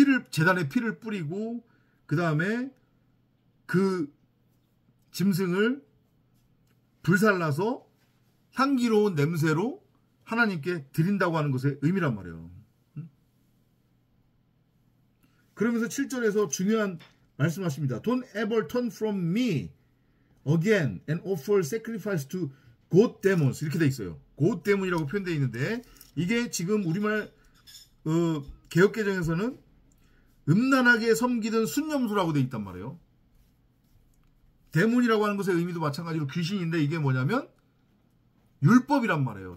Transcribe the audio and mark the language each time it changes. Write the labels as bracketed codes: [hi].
[ko] 제단에 피를 뿌리고 그 다음에 그 짐승을 불살라서 향기로운 냄새로 하나님께 드린다고 하는 것의 의미란 말이에요. 그러면서 7절에서 중요한 말씀하십니다. [en] Don't ever turn from me again and offer sacrifice to god demons [ko] 이렇게 돼 있어요. god demon이라고 표현되어 있는데 이게 지금 우리말 개역개정에서는 음란하게 섬기던 순념수라고 돼 있단 말이에요. 데몬이라고 하는 것의 의미도 마찬가지로 귀신인데 이게 뭐냐면 율법이란 말이에요.